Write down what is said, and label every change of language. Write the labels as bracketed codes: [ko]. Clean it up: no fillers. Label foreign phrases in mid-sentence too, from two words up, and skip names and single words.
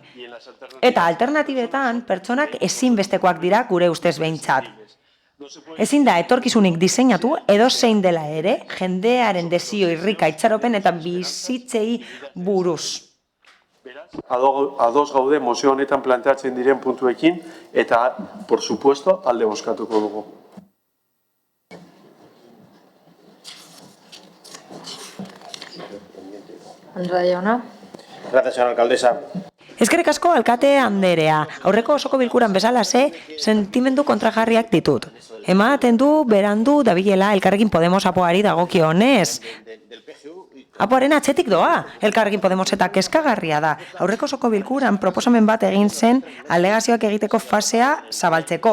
[eu] Eta alternatibetan pertsonak ezinbestekoak dira gure ustez behintzat. Ezin da etorkizunik diseinatu edo zein dela ere, jendearen desio irrika itxaropen eta bizitzei buruz. Ados gaude mozio honetan planteatzen diren puntuekin eta, [es] por supuesto, [eu] alde bozkatuko dugu. Andra jauna. [es] Gracias, señora alcaldesa. [eu] Eskerrik asko alkate anderea, aurreko osoko bilkuran bezala sentimendu kontrajarriak ditut. Ematen du berandu dabilela Elkarrekin Podemos apoari dagokionez. Apoaren atzetik doa, Elkarrekin Podemos eta kezkagarria da. Aurreko osoko bilkuran proposamen bat egin zen alegazioak egiteko fasea zabaltzeko.